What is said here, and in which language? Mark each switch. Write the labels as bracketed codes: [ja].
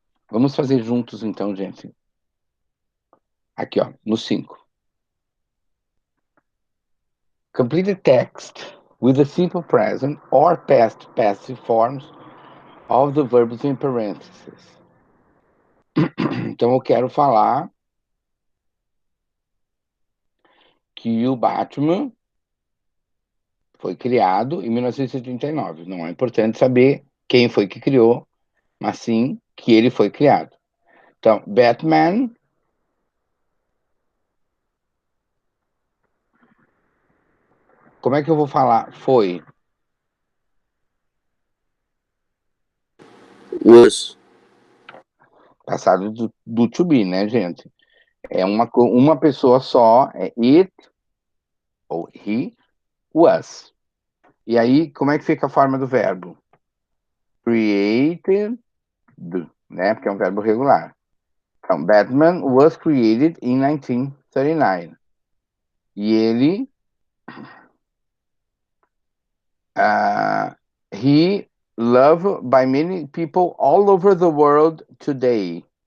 [pt] Vamos fazer juntos então, gente. Aqui, ó, no 5. [en] Complete the text with the simple present or past passive forms of the verbs in parentheses. [pt] Então eu quero falar que o Batman foi criado em 1939. Não é importante saber quem foi que criou, mas sim que ele foi criado. Então, Batman. Como é que eu vou falar? Foi. [en] Was. [pt] Passado do to be, né, gente? É uma pessoa só, é it ou he was. E aí, como é que fica a forma do verbo? Created, né? Porque é um verbo regular. [en] Então, Batman was created in 1939. [pt] E ele [en] He loved by many people all over the world today.